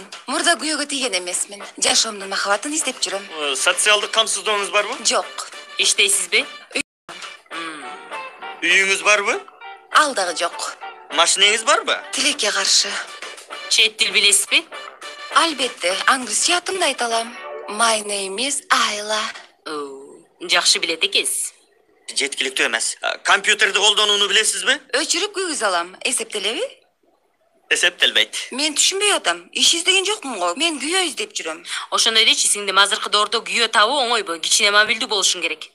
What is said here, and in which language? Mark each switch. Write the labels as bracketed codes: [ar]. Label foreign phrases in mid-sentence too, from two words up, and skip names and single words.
[ky] Мурда күйөөгө тийген эмесмин. Жашоомдун махабатын издеп жүрөм. Социалдык камсыздооңуз барбы? Жок. Иштейсизби? Үйüңүз барбы? Ал дагы жок. Машинеңиз барбы? Тилекке каршы. Чет тил билесизби? Албетте, англис атымды айта алам. [en] My name is Ayla. [ky] Жакшы билет экенсиз. Жеткиликтүү эмес. Компьютерди колдонууну билесизби? Өчүрүп күйгүз алам. Эсептелеби? Эсептелбейт. Мен түшүнбөй атам. Иш издеген жокмун го. Мен күйөө издеп жүрөм. Ошондой дечи, сиңдим азыркы доордо күйөө табуу оңойбу. Кичине мобилдүү болушуң керек.